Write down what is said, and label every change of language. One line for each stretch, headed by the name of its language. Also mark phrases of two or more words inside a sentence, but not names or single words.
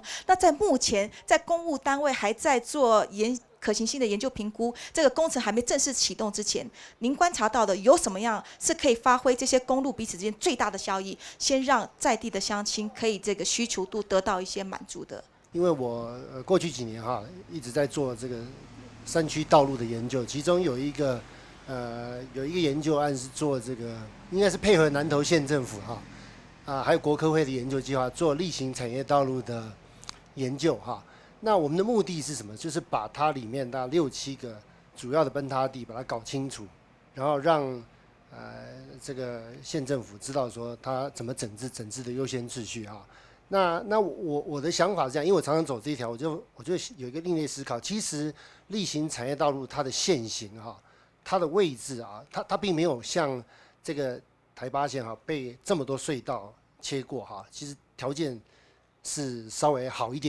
Chinese: 那在目前，在公務單位還在做可行性的研究評估，這個工程還沒正式啟動之前，您觀察到的有什麼樣是可以發揮這些公路彼此之間最大的效益，先讓在地的鄉親可以這個需求度得到一些滿足的？因為我過去幾年一直在做這個山區道路的研究，其中有一個研究案是做這個，應該是配合南投縣政府還有國科會的研究計劃做例行產業道路的研究那我們的目的是什麼？就是把它裡面大概6、7個主要的崩塌地把它搞清楚，然後讓這個縣政府知道說它怎麼整治的優先秩序那我的想法是這樣，因為我常常走這一條，我就有一個另類思考。其實例行產業道路它的線型它的位置它並沒有像這個台8線被這麼多隧道切過其實條件是稍微好一點